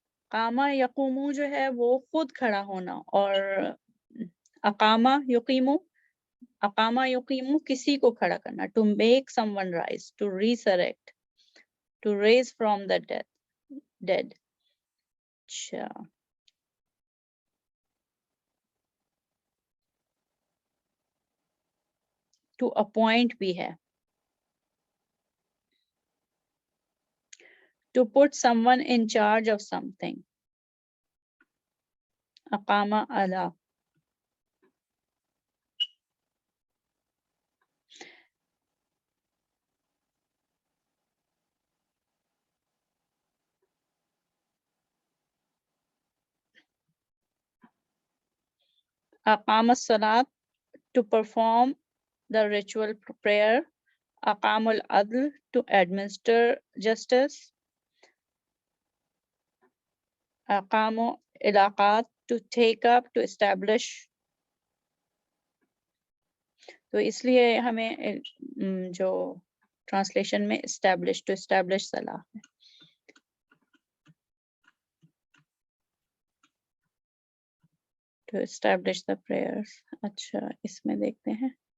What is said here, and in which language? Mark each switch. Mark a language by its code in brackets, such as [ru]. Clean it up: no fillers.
[ur] قامہ یقومو جو ہے وہ خود کھڑا ہونا، اور اقامہ یقیمو، اقامہ یقیمو کسی کو کھڑا کرنا. [en] To make someone rise, to resurrect, to raise from the dead. [ur] اچھا [en] to appoint [ur] بھی ہے. [en] To put someone in charge of something. [ar] اقامہ علی. اقام الصلاۃ [en] to perform the ritual prayer. [ar] اقام العدل [en] to administer justice. [ar] اقام علاقات [en] to take up, to establish. [ur] تو اس لیے ہمیں جو translation میں establish to establish صلاح ہے. [en] To establish the prayers. [ur] اچھا اس میں دیکھتے ہیں.